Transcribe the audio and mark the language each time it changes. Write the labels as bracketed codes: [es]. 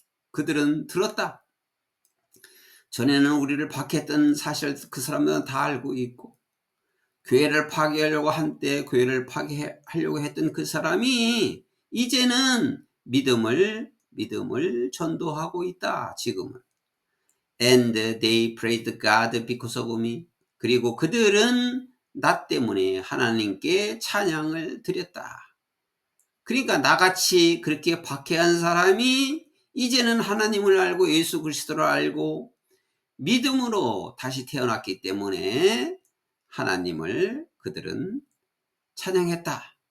[ko] 그들은 들었다. 전에는 우리를 박해했던 사실 그 사람들은 다 알고 있고 교회를 파괴하려고 한때 교회를 파괴하려고 했던 그 사람이 이제는 믿음을 전도하고 있다. 지금은. [en] And they praised God because of me. [ko] 그리고 그들은 나 때문에 하나님께 찬양을 드렸다. 그러니까 나같이 그렇게 박해한 사람이 이제는 하나님을 알고 예수 그리스도를 알고 믿음으로 다시 태어났기 때문에 하나님을 그들은 찬양했다.